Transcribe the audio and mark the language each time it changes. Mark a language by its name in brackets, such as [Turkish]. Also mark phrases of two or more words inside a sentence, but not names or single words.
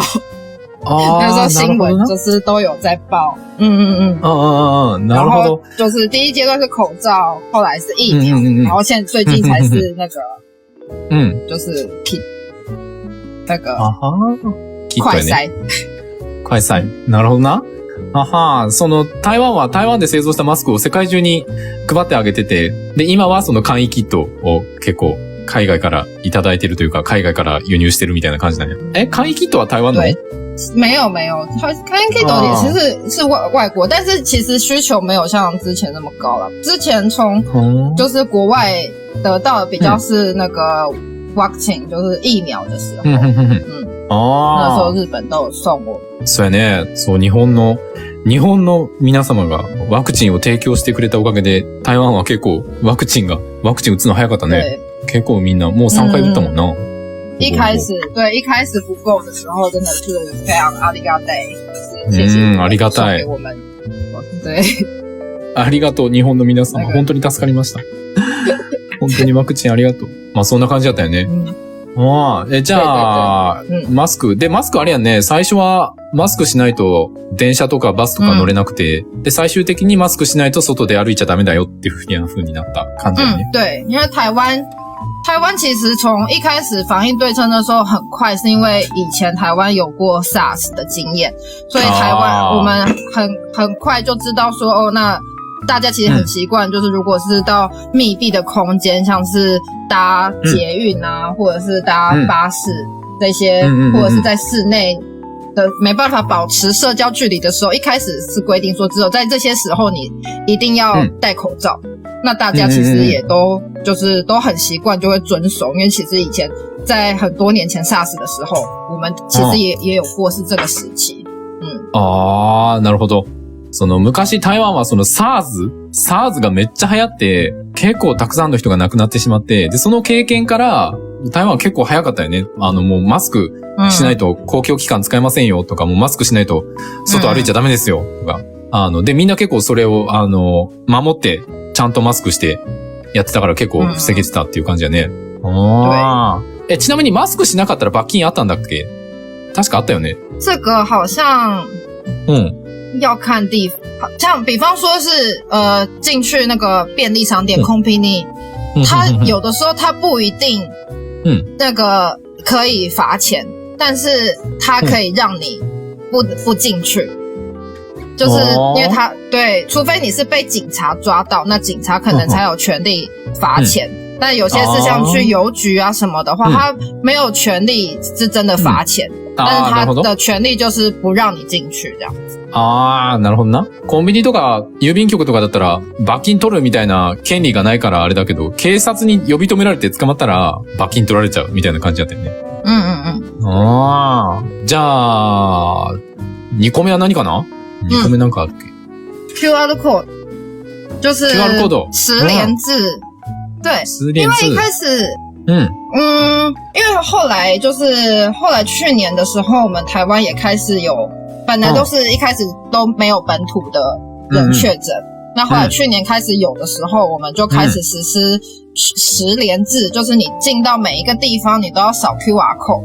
[Chinese] 那时候新闻就是都有在报。然后就是第一阶段是口罩，后来是疫苗，然后最近才是那个就是 kit 那个快筛。快篩。 [Japanese] なるほどな。その台湾で製造したマスクを世界中に配ってあげてて、で、今はその簡易キットを結構海外からいただいてるというか、海外から輸入してるみたいな感じなんや。簡易キットは台湾の？ [Chinese] 没有，簡易 kit 也是外国，但是其实需求没有像之前那么高了。之前从就是国外得到的比较是那个 vaccine 就是疫苗的时候，那时候日本都有送我。 [Japanese] そうやね。そう、日本の皆様がワクチンを提供してくれたおかげで、台湾は結構ワクチン打つの早かったね。結構みんなもう3回打ったもんな。 [Chinese] 一开始不够的时候真的是非常ありがたい，就是谢谢。 [Japanese] ありがたい。 [Chinese] 我们对。 [Japanese] ありがとう日本の皆様、本当に助かりました。本当にワクチンありがとう。まあそんな感じだったよね。じゃあマスクあれやんね。最初はマスクしないと電車とかバスとか乗れなくて、で、最終的にマスクしないと外で歩いちゃダメだよっていう風になった感じだね。 [Chinese] 对，因为台湾其实从一开始防疫对策的时候很快，是因为以前台湾有过 SARS 的经验，所以台湾我们很快就知道说哦，那大家其实很习惯，就是如果是到密闭的空间，像是搭捷运啊，或者是搭巴士这些，或者是在室内的没办法保持社交距离的时候，一开始是规定说只有在这些时候你一定要戴口罩。那大家其实也都就是都很习惯，就会遵守，因为其实以前在很多年前 SARS 的时候，我们其实也有过是这个时期。 [Japanese] なるほど。その昔台湾はその SARS がめっちゃ流行って結構たくさんの人が亡くなってしまって、でその経験から台湾は結構早かったよね。もうマスクしないと公共機関使えませんよとか、もうマスクしないと外歩いちゃダメですよとか。でみんな結構それを守ってちゃんとマスクしてやってたから結構防げてたっていう感じだね。ちなみにマスクしなかったら罰金あったんだっけ？確かあったよね。 [Chinese] 这个好像要看地方，像比方说是进去那个便利商店空便利，它有的时候它不一定那个可以罚钱，但是它可以让你不进去。就是因为他对，除非你是被警察抓到，那警察可能才有权利罚钱。但有些是像去邮局啊什么的话，他没有权利是真的罚钱，但是他的权利就是不让你进去这样子。 [Japanese] なるほどな。コンビニとか郵便局とかだったら罰金取るみたいな権利がないからあれだけど、警察に呼び止められて捕まったら罰金取られちゃうみたいな感じだったよね。じゃあ2個目は何かな？2個目なんかあるっけ？ [English] QR code 就是 QR code [Chinese] 实联制，对，实联制，因为一开始，因为后来去年的时候，我们台湾也开始有，本来都是一开始都没有本土的人确诊，那后来去年开始有的时候，我们就开始实施实联制，就是你进到每一个地方，你都要扫 [English] QR code。